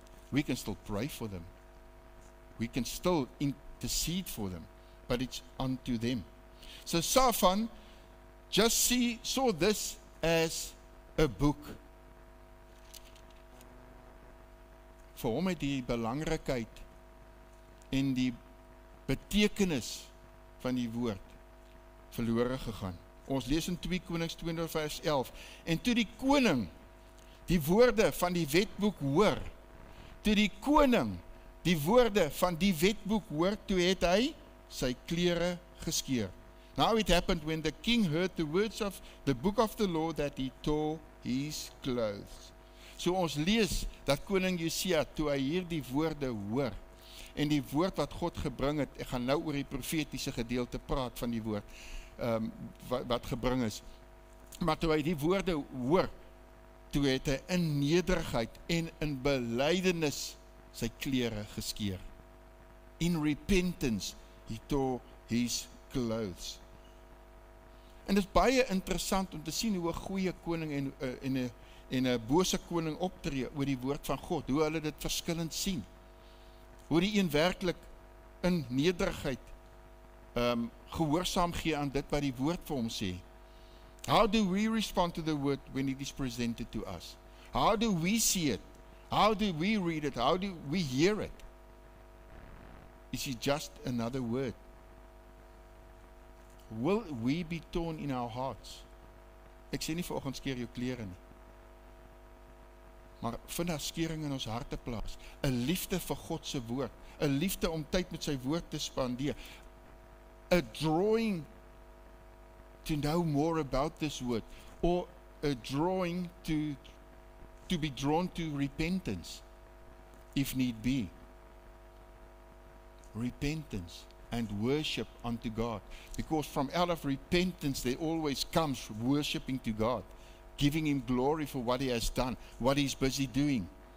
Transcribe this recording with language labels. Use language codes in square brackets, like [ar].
[en] We can still pray for them. We can still intercede for them, but it's unto them. So Safan just saw this as a book. [af] Vir hom het die belangrikheid en die betekenis van die woord verlore gegaan. Ons lees in 2 Konings 20 vers 11. En toe die koning die woorde van die wetboek hoor, toe die koning die woorde van die wetboek hoor, toe het hy sy klere geskeur. [en] Now it happened when the king heard the words of the book of the law that he tore his clothes. [af] So ons lees dat koning Josia, toe hy hier die woorde hoor, en die woord wat God gebring het, ek gaan nou oor die profetiese gedeelte praat van die woord, wat gebring is, maar toe hy die woorde hoor, toe het hy in nederigheid en in belydenis sy klere geskeur. [en] In repentance, he tore his clothes. [af] En dit is baie interessant om te sien hoe 'n goeie koning en 'n bose koning optree oor die woord van God, hoe hulle dit verskillend sien. hoe die een werklik in nederigheid gehoorsaam gee aan dit wat die woord vir hom sê. [en] How do we respond to the word when it is presented to us? How do we see it? How do we read it? How do we hear it? Is it just another word? Will we be torn in our hearts? [af] Ek sê nie vanoggend skeer jou klere nie. Maar vind daar skering in ons harte plaas. 'n Liefde vir God se woord. 'n Liefde om tyd met sy woord te spandeer. [en] A drawing to know more about this word. Or a drawing to be drawn to repentance, if need be. Repentance and worship unto God. Because from out of repentance there always comes worshiping to God, giving Him glory for what He has done, what He's busy doing.